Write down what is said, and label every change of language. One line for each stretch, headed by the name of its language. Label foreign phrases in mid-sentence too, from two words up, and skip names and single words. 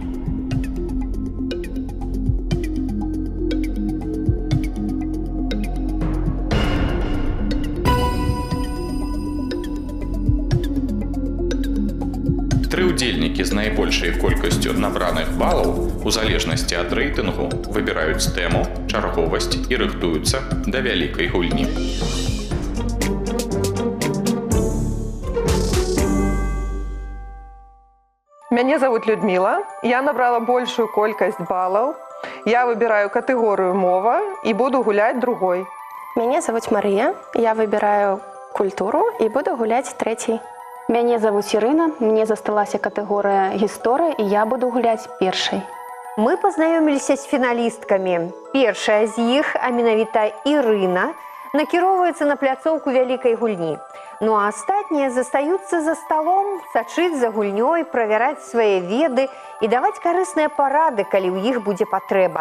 Belarusian: Тры ўдзельнікі з найбольшай колькасцю набраных балаў у залежнасці ад рэйтынгу выбіраюць тэму, чарговасць і рыхтуюцца да вялікай гульні.
Russian: Меня зовут Людмила, я набрала большую колькость баллов, я выбираю категорию мова и буду гулять другой. Меня зовут Мария, я выбираю культуру и буду гулять третьей.
Belarusian: Мяне зовут Ірына, мне засталася катэгорыя гісторыя і я буду гуляць першай. Мы пазнаёміліся з фіналісткамі. Першая з іх, а менавіта Ірына, накіроўваецца на пляцоўку вялікай гульні. Ну а астатнія застаюцца за сталом, сачыць за гульнёй, правяраць свае веды і даваць карысныя парады, калі ў іх будзе патрэба.